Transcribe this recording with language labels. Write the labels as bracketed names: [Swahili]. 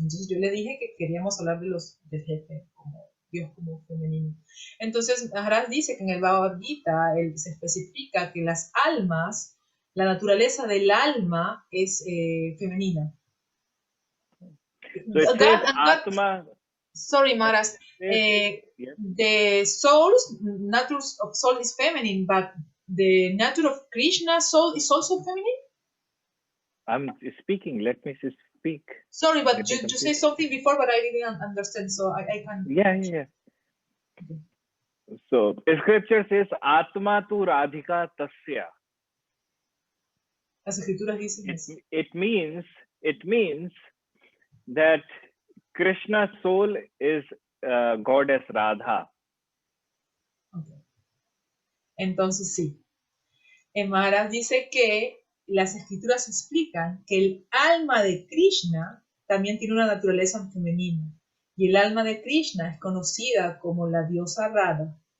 [Spanish] Entonces yo le dije que queríamos hablar del jefe, como Dios como femenino. Entonces Maharaj dice que en el Bhagavad Gita él se especifica que las almas, la naturaleza del alma es femenina. [English] So it says Atma. Sorry, Maharaj. The soul's nature of soul is feminine, but the nature of Krishna's soul is also feminine? I'm speaking. Let me speak. Sorry, but you said something before, but I didn't understand, so I can... Yeah. Okay. So the scripture says, [Sanskrit] Atma tu Radhika tasya. [Spanish] Las escrituras dicen eso. [English] It means that Krishna's soul is goddess Radha. [Spanish] Okay. Entonces sí. Maharaj dice que las escrituras explican que el alma de Krishna también tiene una naturaleza femenina. Y el alma de Krishna es conocida como la diosa Radha.